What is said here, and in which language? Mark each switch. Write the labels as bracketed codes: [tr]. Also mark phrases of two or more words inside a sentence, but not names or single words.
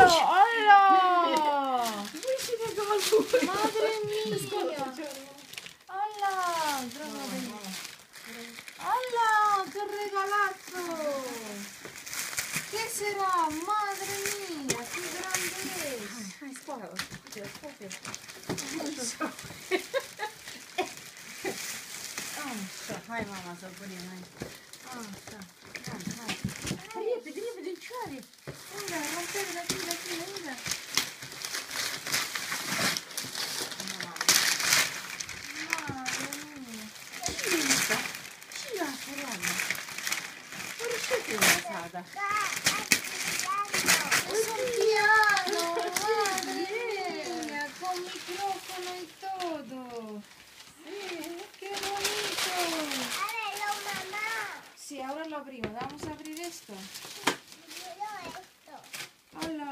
[es] ¡Hola! ¡Madre mía! ¡Hola! ¡Hola! ¡Qué regalazo! ¿Qué será? ¡Madre mía! ¡Qué grande es! [ro] Hai, scoală. Așa, hai mama să punem, hai. Așa, hai. Repede, cioare. [es] Mira, romper de aquí, mira. Madre mía. [ro] Și ea, Ariadna. Ori ce te lasă, Ada? [es] Un piano, madre mía, con micrófono y todo. ¡Qué bonito! Sí, ahora lo abrimos. Vamos a abrir esto. ¡Hola!